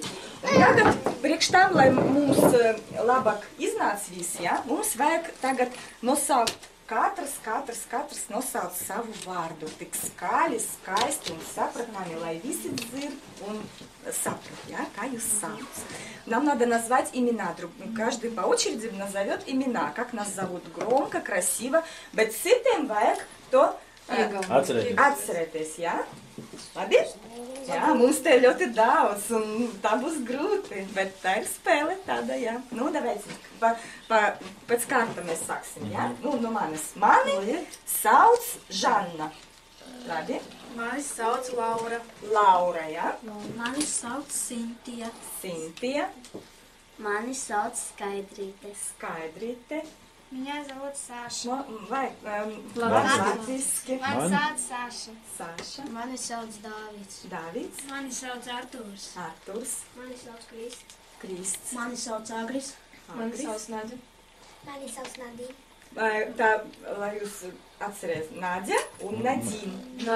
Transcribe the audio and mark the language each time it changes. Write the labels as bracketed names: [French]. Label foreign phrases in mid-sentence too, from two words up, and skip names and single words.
[Latvian] Un tagad, priekš tam, lai mums labāk iznāc visi, ja? Mums vajag tagad nosaukt katrs nosauc savu vārdu. Tik skaļi, skaisti un sapratnami, lai visi dzird un saprат, ja? Kā jūs sauc. [Russian] Нам надо назвать имена. Каждый по очереди назовет имена, как нас зовут громко, красиво. [Latvian] Bet citiem vajag to atcerēties, jā? Labi? Jā, mums te ļoti daudz, un tā būs grūti, bet tā ir spēle tāda, jā. Nu, давайте, pēc kārta mēs sāksim, jā? Nu, no manis. Mani sauc Žanna. Labi? Mani sauc Laura. Laura, jā? Mani sauc Sintija. Sintija. Mani sauc Skaidrīte. Skaidrīte. [Russian] Меня зовут Саша. [Latvian] Vai latviski? Mani sauc Saša. Saša. Mani sauc Dāvids. Davids. Mani sauc Artūrs. Arturs. Mani sauc Krists. Krists. Mani sauc Agris. Mani sauc Nadja. Mani sauc Nadīna. Tā, lai jūs atcerēs, Nadja un Nadīna.